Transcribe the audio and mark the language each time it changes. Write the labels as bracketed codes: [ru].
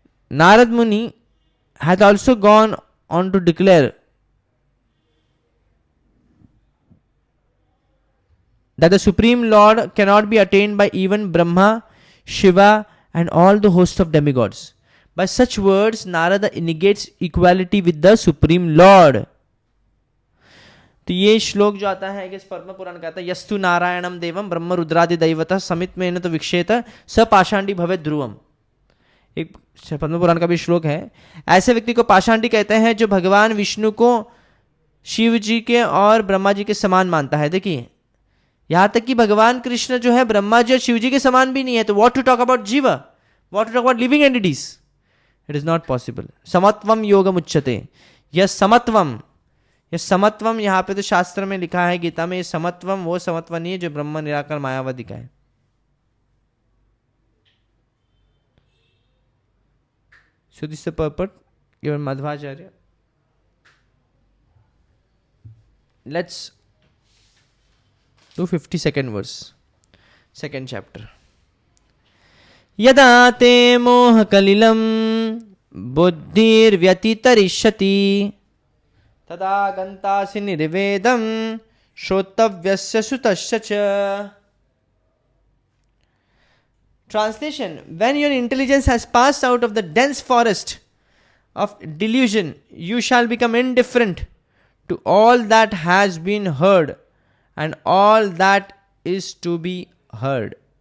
[en] Narad Muni has also gone on to declare that the Supreme Lord cannot be attained by even Brahma, Shiva and all the host of demigods. By such words, Narada negates equality with the Supreme Lord. [hi] तो ये श्लोक जो आता है कि पद्म पुराण कहता है, [sa] यस्तु नारायणम देवम ब्रह्म रुद्रादि दैवतः समित में न तो विक्षेत स पाषांडी भवे ध्रुवम। [hi] एक पद्म पुराण का भी श्लोक है। ऐसे व्यक्ति को पाषांडी कहते हैं जो भगवान विष्णु को शिव जी के और ब्रह्मा जी के समान मानता है। देखिए यहां तक कि भगवान कृष्ण जो है ब्रह्मा जी और शिव जी के समान भी नहीं है, तो [en] What to talk about jiva, what to talk about living entities, it is not possible. [sa] समत्वम योगम उच्यते, [hi] यह समत्वम यहां पे तो शास्त्र में लिखा है गीता में, समत्वम वो समत्व नहीं है जो ब्रह्म निराकार मायावादी का है। [en] So this is the purport given Madhvacharya. Let's do 52nd verse, second chapter. [sa] यदा ते मोह कलिलं बुद्धिर्व्यतितरिष्यति तदा गन्तासि निर्वेदं श्रोतव्यस्य सुतस्य च। [en] Translation: when your intelligence has passed out of the dense forest of delusion, you shall become indifferent to all that has been heard and all that is to be heard.